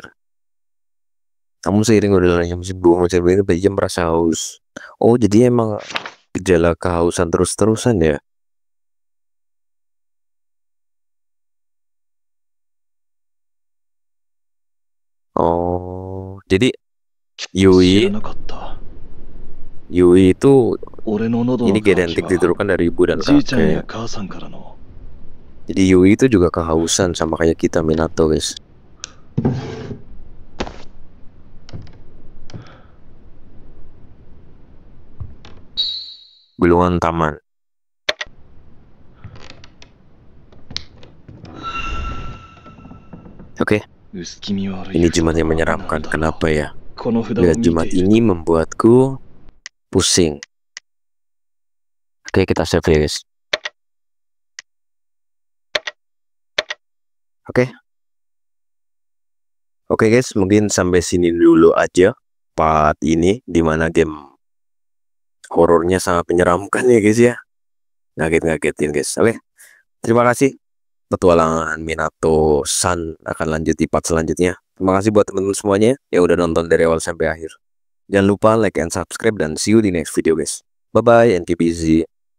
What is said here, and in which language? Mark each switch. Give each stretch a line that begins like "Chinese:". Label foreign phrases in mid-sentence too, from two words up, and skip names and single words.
Indonesian: Namun seiring berjalannya musim bunga ini dia merasa haus. Oh, jadi emang gejala kehausan terus-terusan ya? Oh, jadi
Japanese: 知 Yui らなかった。
Indonesian: Yui itu
Japanese: 俺の喉
Indonesian: ini
Japanese: の渇き
Indonesian: genetik
Japanese: は
Indonesian: diturunkan dari ibu dan
Japanese: じいちゃんや
Indonesian: kakek.
Japanese: 母さんからの
Indonesian: Jadi Yui itu juga kehausan sama kayak kita Minato, guys. Gulungan taman. Oke,
Japanese: 薄気味悪い
Indonesian: ini
Japanese: 札
Indonesian: Jumat yang
Japanese: は何
Indonesian: menyeramkan.
Japanese: だろう。
Indonesian: Kenapa ya?
Japanese: この札を
Indonesian: Lihat
Japanese: 見
Indonesian: Jumat
Japanese: ている
Indonesian: ini membuatku pusing. Oke, kita save ya, guys. Oke. Oke, guys, mungkin sampai sini dulu aja part ini, dimana game horornya sangat menyeramkan ya, guys ya. Ngaget-ngagetin, guys. Oke, terima kasih. Petualangan Minato San akan lanjut di part selanjutnya. Terima kasih buat teman-teman semuanya yang udah nonton dari awal sampai akhir. Jangan lupa
English: like and subscribe
Indonesian: dan
English: see you
Indonesian: di
English: next video,
Indonesian: guys.
English: Bye bye and keep easy.